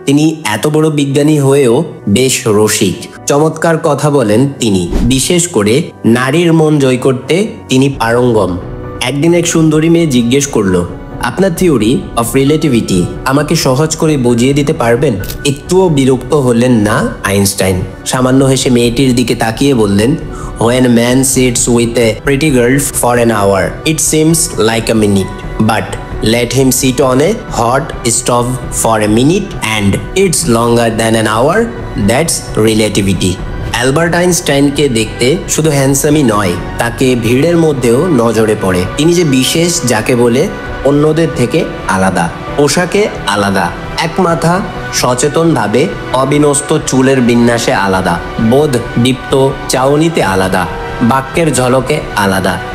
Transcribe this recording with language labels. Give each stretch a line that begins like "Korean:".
Bangla: তিনি এত বড় বিজ্ঞানী হয়েও বেশ রসিক, চমৎকার কথা বলেন তিনি। বিশেষ করে নারীর মন জয় করতে তিনি পারঙ্গম। একদিন এক সুন্দরী মেয়ে জিজ্ঞেস করলো, আপনার থিওরি অফ রিলেটিভিটি আমাকে সহজ করে বুঝিয়ে দিতে পারবেন? একটুও বিরক্ত হলেন না আইনস্টাইন। সামান্য হেসে মেয়েটির দিকে তাকিয়ে বললেন,
English: When a man sits with a pretty girl for an hour, it seems like a minute. But let him sit on a hot stove for a minute and it's longer than an hour. That's relativity.
Bangla: Albert আইনস্টাইনকে দেখতে শুধু হ্যান্ডসামই নয়, তাকে ভিড়ের মধ্যেও নজরে পড়ে। তিনি যে বিশেষ, যাকে বলে অন্যদের থেকে আলাদা, পোশাকে আলাদা, এক মাথা সচেতনভাবে অবিন্যস্ত চুলের বিন্যাসে আলাদা, বোধ দীপ্ত চাউনিতে আলাদা, বাক্যের ঝলকে আলাদা।